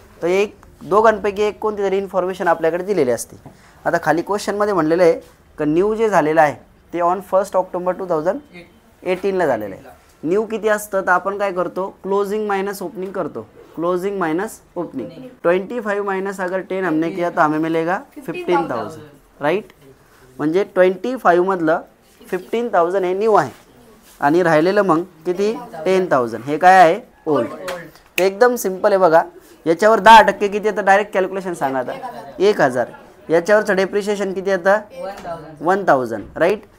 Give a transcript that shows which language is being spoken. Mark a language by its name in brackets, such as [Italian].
[Marathi] तर एक दोघांपैकी एक कोणती तरी इन्फॉर्मेशन आपल्याकडे दिलेली असते. आता खाली क्वेश्चनमध्ये म्हणलेलं आहे की न्यू जे झालेलं आहे ते ऑन 1 ऑक्टोबर 2018ला झालेलं आहे. न्यू किती असतं, तर आपण काय करतो क्लोजिंग माइनस ओपनिंग करतो, क्लोजिंग माइनस ओपनिंग. [Hindi] 25 माइनस अगर 10 हमने किया तो हमें मिलेगा 15,000 राईट. [Marathi] म्हणजे 25 मधलं 15,000 हे न्यू आहे आणि राहिलेलं मग किती 10,000 हे काय आहे ओल्ड. ते एकदम सिम्पल आहे बघा. याच्यावर 10% किती येतं डायरेक्ट कॅल्क्युलेशन सांगा. आता 1,000. याच्यावरचं डेप्रिशिएशन किती येतं 1,000 राईट.